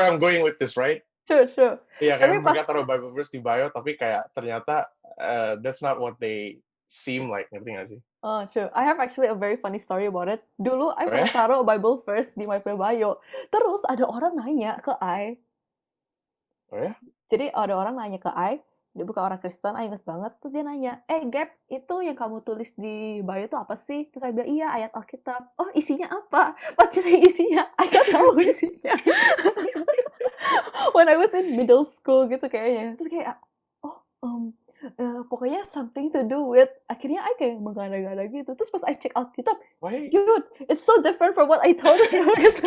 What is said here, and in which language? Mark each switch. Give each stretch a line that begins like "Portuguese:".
English: where I'm going with this, right? True, true.
Indonesian: Iya, kayak Tapi pas, mereka taruh Bible verse di bio, tapi kayak ternyata
English: that's not what they seem like,
Indonesian: ngerti nggak sih?
English: oh, true. I have actually a very funny story about it.
Indonesian: Dulu, I Oh ya? pernah taruh Bible verse di
English: my bio.
Indonesian: Terus ada orang nanya ke I. Oh ya? Jadi ada orang nanya ke I, dia bukan orang Kristen, I inget banget. Terus dia nanya, Gap, itu yang kamu tulis di bio itu apa sih? Terus saya bilang, iya, ayat Alkitab. Oh, isinya apa? Pas cerita isinya, I nggak tahu isinya.
English: When I was in middle school gitu kayaknya.
Indonesian: Terus kayak, oh, pokoknya
English: something to do with,
Indonesian: akhirnya I kayak menggada-gada gitu. Terus pas I check Alkitab,
English: Why? dude, it's so different from what I told you gitu.